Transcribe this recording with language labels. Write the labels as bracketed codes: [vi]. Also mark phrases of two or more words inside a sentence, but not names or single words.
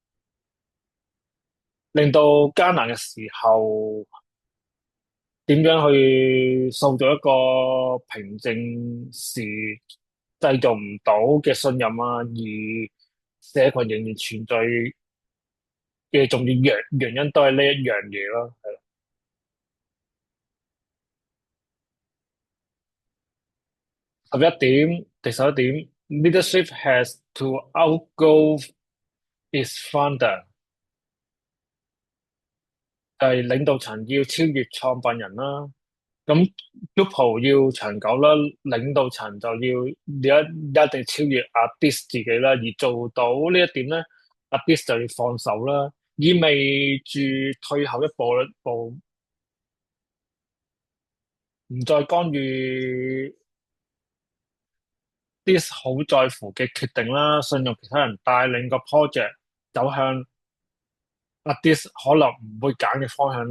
[yue] 令到艱難嘅時候點樣去塑造一個平靜時製造唔到嘅信任啊，而社群仍然存在嘅重要原因都係呢一樣嘢咯。 [en] 第11點 ，leadership has to outgrow its founder， [yue] 就係領導層要超越創辦人啦。咁 Drupal 要長久啦，領導層就一定超越阿 Diss 自己啦。而做到呢一點咧，阿 Diss 就要放手啦，意味住退後一步，唔再干預 Diss 好在乎嘅決定啦，信任其他人帶領個 project 走向阿 Diss 可能唔會揀嘅方向啦。